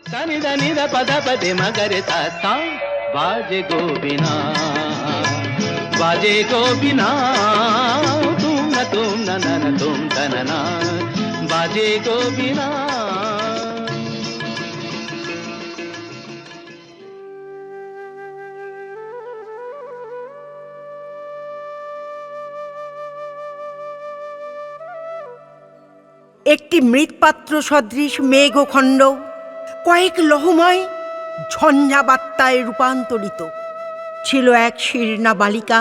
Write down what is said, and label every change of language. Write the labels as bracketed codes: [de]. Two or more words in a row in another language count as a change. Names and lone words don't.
[bn] దని దని ద పద పదే మగరే తా বাজে গোবিনা তুম না না তুম তనনা বাজে গোবিনা। একটি মৃৎপাত্র সদৃশ মেঘখণ্ড কয়েক লহময় ঝঞ্ঝা বার্তায় রূপান্তরিত ছিল এক শীর্ণা বালিকা।